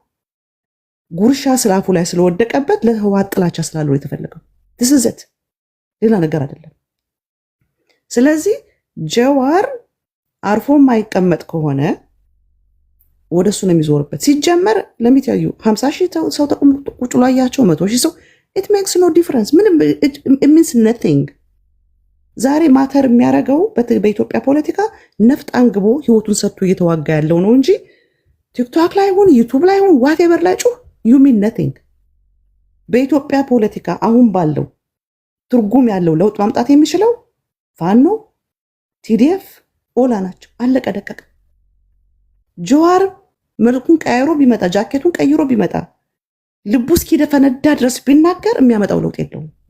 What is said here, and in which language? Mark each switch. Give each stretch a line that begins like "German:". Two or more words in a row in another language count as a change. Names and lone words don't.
Amharic: ጉርሻ ስላፉ ላይ ስለወደቀበት ለህወሓት ጥላቻ ስላለው የተፈለገው ትስዘት ሌላ ነገር አይደለም። ስለዚህ ጀዋር አርፎ የማይቀመጥ ከሆነ ወደሱ ነው የሚዞርበት። ሲጀመር ለሚታዩ 50 ሺህ ሰው ቁጭ ላይ ያቸው 100 ሺህ ሰው
English: it makes no difference
Amharic: ምንም
English: it means nothing።
Amharic: ዛሬ ማተር የሚያደርገው በኢትዮጵያ ፖለቲካ ነፍጥ አንግቦ ህይወቱን ሰጥቶ እየተዋጋ ያለው ነው እንጂ ቲክቶክ ላይ ሆን ዩቲዩብ ላይ ሆን ዋቴቨር ላይ ጩህ
English: you mean nothing።
Amharic: በኢትዮጵያ ፖለቲካ አሁን ባለው ትርጉም ያለው ለውጥ ማምጣት የሚችለው ፋኖ፣ ቲዲኤፍ፣ ኦላ ናቸው። አለቀ ደቀቀ። ጀዋር መልኩን ቀይሮ ቢመጣ ጃኬቱን ቀይሮ ቢመጣ ልቡ እስኪደፈነዳ ድረስ ቢናገር የሚያመጣው ለውጥ የለውም።